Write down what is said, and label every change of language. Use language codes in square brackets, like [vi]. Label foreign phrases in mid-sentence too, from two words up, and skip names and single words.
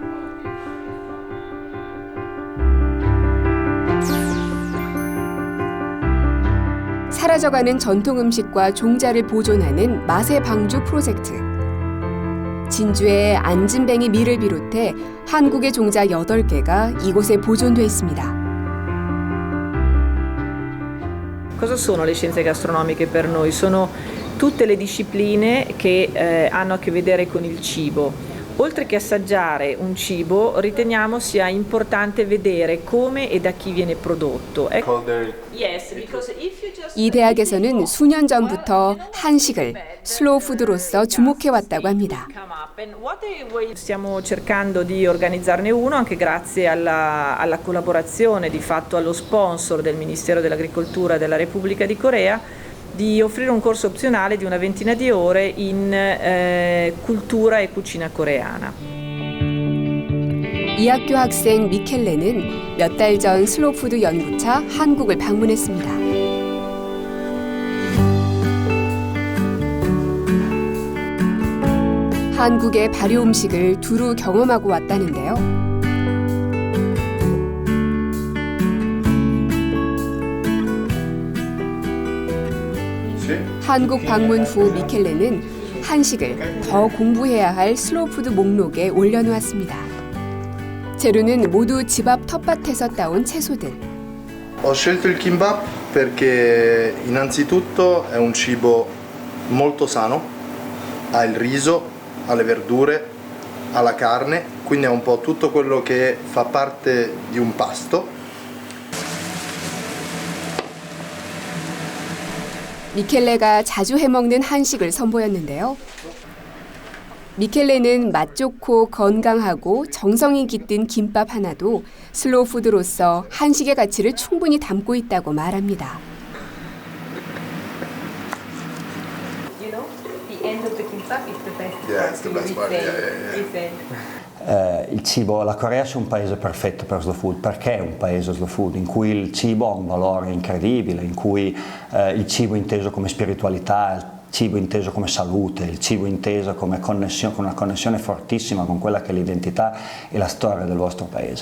[ko] 사라져가는 전통 음식과 종자를 보존하는 맛의 방주 프로젝트. 진주의 안진뱅이 밀을 비롯해 한국의 종자 8개가 이곳에 보존돼 있습니다. [it] Cosa sono le scienze gastronomiche per noi? Sono tutte le discipline che hanno a che vedere con il cibo. Oltre che assaggiare un cibo, riteniamo sia importante vedere come e da chi viene prodotto. [ko] 이 대학에서는 수년 전부터 한식을 슬로우푸드로서 주목해왔다고 합니다. [it] Stiamo cercando di organizzarne uno anche grazie alla collaborazione, di fatto allo sponsor del Ministero dell'Agricoltura della Repubblica di Corea, di offrire un corso opzionale di una ventina di ore in cultura e cucina coreana. [ko] 이 학교 학생 미켈레는 몇 달 전 슬로푸드 연구차 한국을 방문했습니다. 한국의 발효 음식을 두루 경험하고 왔다는데요. 한국 방문 후 미켈레는 한식을 더 공부해야 할 슬로푸드 목록에 올려놓았습니다. 재료는 모두 집 앞 텃밭에서 따온 채소들. [it] Ho scelto il kimbap perché innanzitutto è un cibo molto sano, ha il riso, ha le verdure, ha la carne, quindi è un po' tutto quello che fa parte di un pasto. [ko] 미켈레가 자주 해먹는 한식을 선보였는데요. 미켈레는 맛 좋고 건강하고 정성이 깃든 김밥 하나도 슬로우푸드로서 한식의 가치를 충분히 담고 있다고 말합니다. [it] Il cibo, la Corea è un paese perfetto per [en] slow food. [it] Perché è un paese [en] slow food? [it] In cui il cibo ha un valore incredibile, in cui il cibo inteso come spiritualità, il cibo inteso come salute, il cibo inteso come connessione, con una connessione fortissima con quella che è l'identità e la storia del vostro paese.